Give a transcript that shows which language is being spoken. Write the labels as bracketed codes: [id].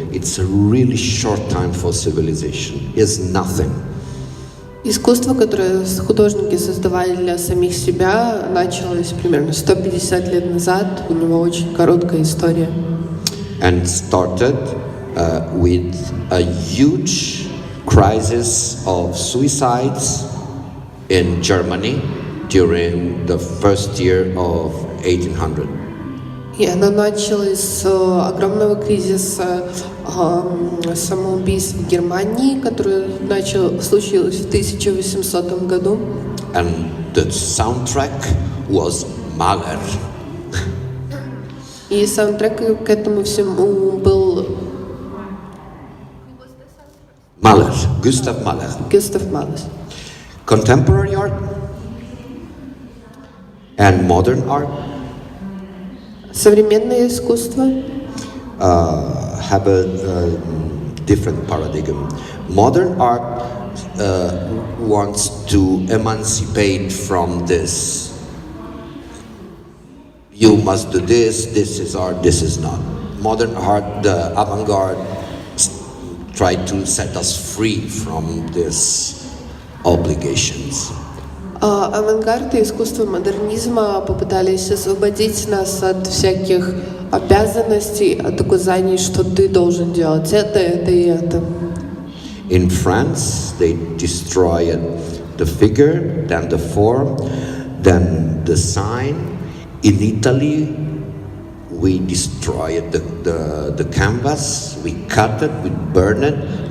[en] It's a really short time for civilization. It's nothing. [ru] Искусство, которое художники создавали для самих себя, началось примерно 150 лет назад. У него очень короткая история. [en] And started with a huge crisis of suicides in Germany during the first year of 1800. [ru] И она началась с огромного кризиса самоубийств в Германии, который случилось в 1800 году. [en] And the soundtrack was Mahler. [ru] И саундтрек к этому всему был Mahler, Gustav Mahler. Густав Малер. [en] Contemporary art and modern art [ru] Современное искусство [en] have a different paradigm. Modern art wants to emancipate from this. You must do this, this is art, this is not. Modern art, the avant-garde, try to set us free from these obligations. [ru] Авангард и искусство модернизма попытались освободить нас от всяких обязанностей, от указаний, что ты должен делать это и это. [en] In France, they destroyed the figure, then the form, then the sign. In Italy, we destroyed the canvas, we cut it, we burned it.